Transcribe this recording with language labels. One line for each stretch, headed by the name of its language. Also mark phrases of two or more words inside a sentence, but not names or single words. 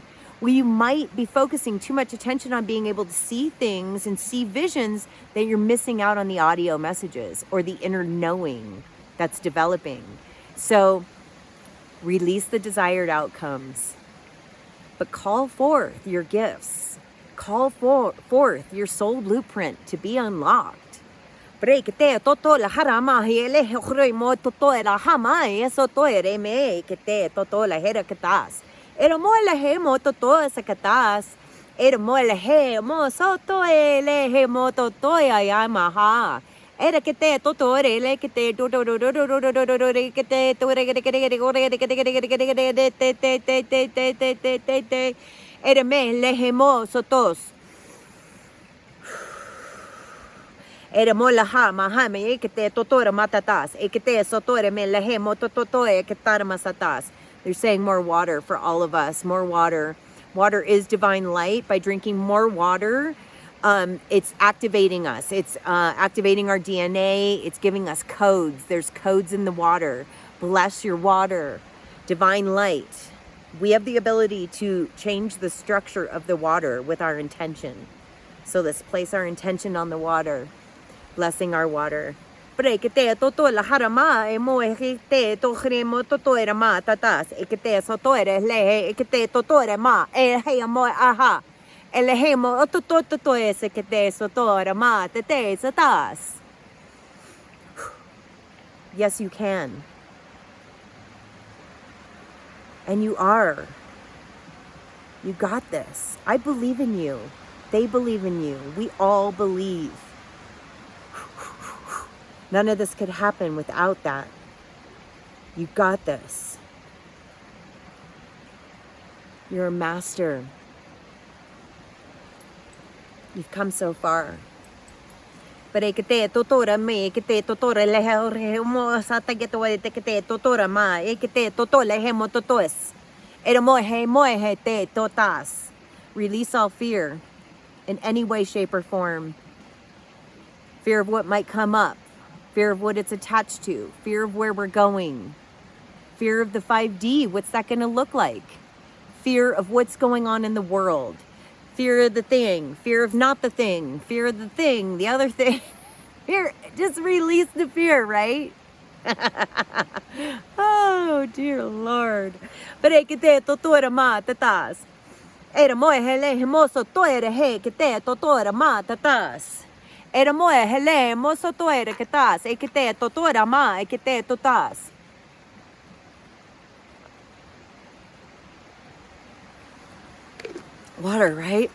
English: Well, you might be focusing too much attention on being able to see things and see visions that you're missing out on the audio messages or the inner knowing that's developing. So release the desired outcomes, but call forth your gifts. Call forth your soul blueprint to be unlocked. Break toto la harama hele hore mo toto era hama eso to ere me que te toto la hera katas. Era mo la he mo toto esa katas. Era mo la he mo soto ele he mo toto ya maha. Era que te toto ele que te toto que te te era me le he mo sotos. Era mola ha mahame ekete totora matatas ekete sotore me lehe motototoe eketara masatas. They're saying more water for all of us, more water. Water is divine light. By drinking more water, it's activating us. It's activating our DNA. It's giving us codes. There's codes in the water. Bless your water. Divine light. We have the ability to change the structure of the water with our intention. So let's place our intention on the water. Blessing our water. Prekete toto la harama e mo ekete to cremo toto era ma tatas ekete soto era le ekete toto era ma e he mo aha ele he mo toto toto es ekete soto era ma tete satas. Yes, you can. And you are. You got this. I believe in you. They believe in you. We all believe. None of this could happen without that. You got this. You're a master. You've come so far. But ekete totora me ekete totora lehe mo sa tageto ekete totora ma ekete totola he mo totos. Era mo he te totas. Release all fear in any way, shape, or form. Fear of what might come up. Fear of what it's attached to, fear of where we're going, fear of the 5D, what's that going to look like, fear of what's going on in the world, fear of the thing, fear of not the thing, fear of the thing, the other thing. Fear, just release the fear, right? Oh, dear Lord. Pero que te totora ma tatas. Era mo hele hermoso toere he que te totora ma tatas. Era mo hele mo soto era que tas e que te totora ma e que te totas. Water, right?